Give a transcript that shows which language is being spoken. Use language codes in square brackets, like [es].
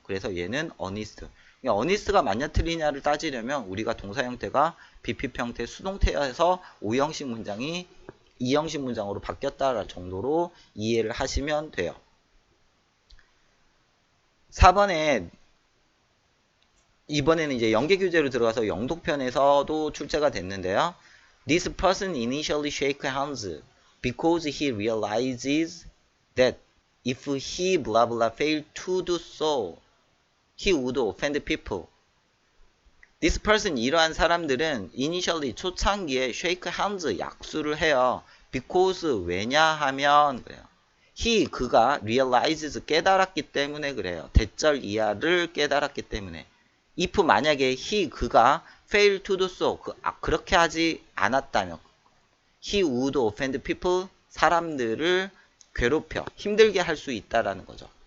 [ko] 그래서 얘는 honest. honest가 맞냐 틀리냐를 따지려면 우리가 동사 형태가 BP 형태 수동태여서 5형식 문장이 2형식 문장으로 바뀌었다 정도로 이해를 하시면 돼요. 4번에 이번에는 이제 연계 교재로 들어가서 영독편에서도 출제가 됐는데요. [en] This person initially shake hands because he realizes that if he blah blah failed to do so, he would offend people. This person, [ko] 이러한 사람들은 initially 초창기에 [en] shake hands [ko] 약수를 해요. because 왜냐하면 그래요. [en] he [ko] 그가 [en] realizes [ko] 깨달았기 때문에 그래요. 대절 이하를 깨달았기 때문에. if 만약에 he 그가 [en] fail to do so [ko] 그렇게 하지 않았다면 [en] he would offend people [ko] 사람들을 괴롭혀 힘들게 할 수 있다라는 거죠.